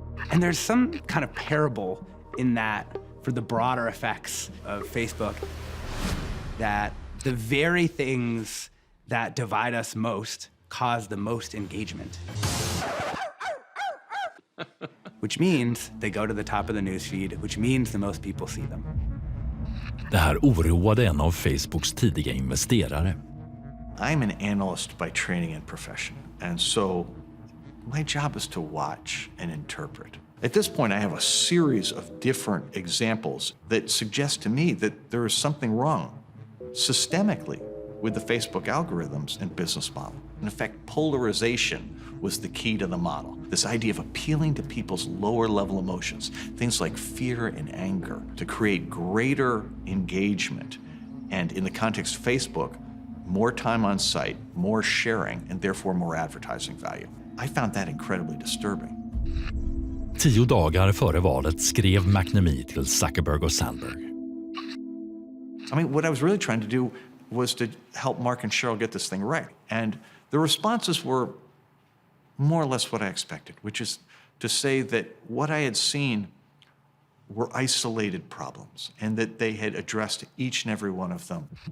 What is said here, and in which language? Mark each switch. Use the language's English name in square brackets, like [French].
[English] And there's some kind of parable in that for the broader effects of Facebook, that the very things that divide us most cause the most engagement. Which means they go to the top of the newsfeed, which means the most people see them. [Swedish] Det här oroade en av Facebooks tidiga investerare. [English] I'm an analyst by training and profession, and so my job is to watch and interpret. At this point, I have a series of different examples that suggest to me that there is something wrong systemically with the Facebook algorithms and business model. In effect, polarization was the key to the model. This idea of appealing to people's lower level emotions, things like fear and anger, to create greater engagement. And in the context of Facebook, more time on site, more sharing, and therefore more advertising value. I found that incredibly disturbing. [Swedish] 10 dagar före valet skrev McNamee till Zuckerberg och Sandberg. [English] I mean, what I was really trying to do was to help Mark and Sheryl get this thing right. And the responses were more or less what I expected, which is to say that what I had seen were isolated problems and that they had addressed each and every one of them.